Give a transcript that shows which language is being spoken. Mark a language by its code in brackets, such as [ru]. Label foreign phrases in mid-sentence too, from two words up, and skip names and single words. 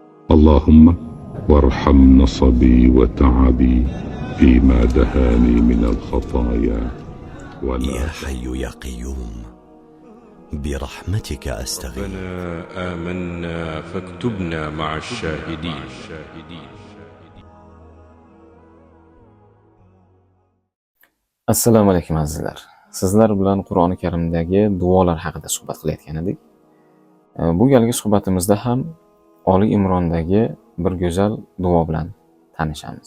[ar] اللهم وارحم نصبي وتعبي فيما دهاني من الخطايا ولا يا حي يا قيوم برحمتك أستغيث. ربنا آمنا فاكتبنا مع الشاهدين. [uz] Assalomu alaykum azizlar. Sizlar bilan Qur'oni Karimdagi duolar haqida suhbat qilayotgan edik. Bu galgi suhbatimizda ham Oli Imrondagi bir go'zal duo bilan tanishamiz.